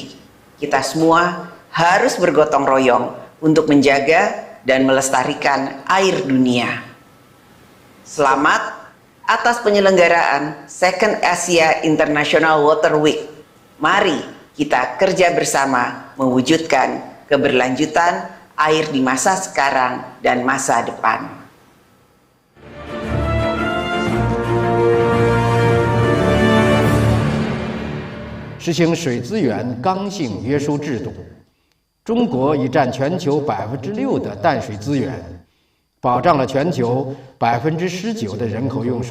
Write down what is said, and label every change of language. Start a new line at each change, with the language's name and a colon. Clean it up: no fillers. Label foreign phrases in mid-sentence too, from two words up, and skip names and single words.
Indonesian: Kita semua harus bergotong royong untuk menjaga dan melestarikan air dunia. Selamat atas penyelenggaraan Second Asia International Water Week. Mari kita kerja bersama mewujudkan keberlanjutan air di masa sekarang dan masa depan.
Chinese: 实行水资源刚性约束制度。中国已占全球6%的淡水资源，保障了全球19%的人口用水。